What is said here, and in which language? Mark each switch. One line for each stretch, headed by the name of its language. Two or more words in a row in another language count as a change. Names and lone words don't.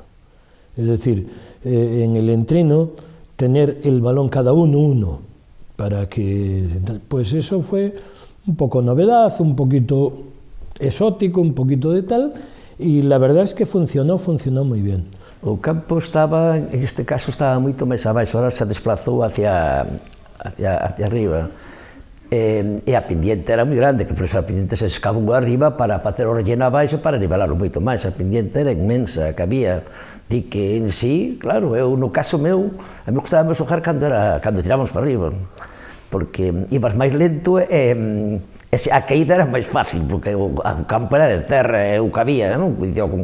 Spanish: Es decir, en el entreno, tener el balón cada uno, para que... Pues eso fue un poco novedad, un poquito exótico, un poquito de tal, y la verdad es que funcionó muy bien.
Galician: O campo estaba, en este caso, estaba moito máis abaixo, ahora se desplazou hacia arriba. E a pendiente era moi grande, que por eso a pendiente se escabou arriba para facer o relleno abaixo para nivelarlo moito máis. A pendiente era inmensa, que había. Di que en sí, claro, eu no caso meu, a mí gustaba xogar cando tirábamos para arriba, porque ibas máis lento e a caída era máis fácil, porque o campo era de terra, e o que había, non?